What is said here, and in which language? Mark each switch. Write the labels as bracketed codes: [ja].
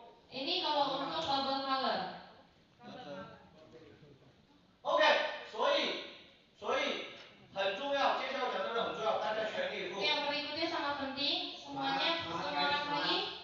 [id] Ini kalau untuk bubble color. [zh] OK， 所以很重要，接下来讲这个很重要，大家全力以赴。 [id] Yang berikutnya sangat penting, semuanya semangat lagi.